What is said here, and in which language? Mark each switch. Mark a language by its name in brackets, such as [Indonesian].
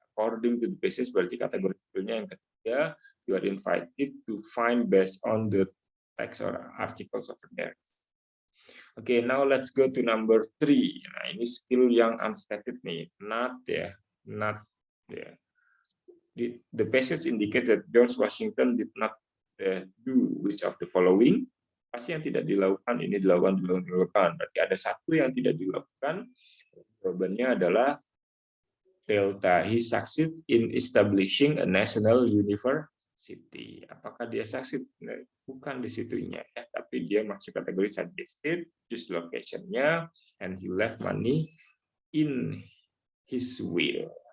[English] According to the basis, [Indonesian] berarti kategori yang ketiga, [English] you are invited to find based on the text or articles over there. Okay, now let's go to number 3. [Indonesian] Nah, ini skill yang unstated nih, [English] not ya, not ya. The passage indicate that George Washington did not do which of the following. [Indonesian] Pasti yang tidak dilakukan, ini dilakukan. Berarti ada satu yang tidak dilakukan. Jawabannya adalah Delta. [English] He succeed in establishing a national university. [Indonesian] Apakah dia succeed? Bukan di situnya, ya. Tapi dia masuk kategori suggested, [English] choose location-nya, and he left money in his will.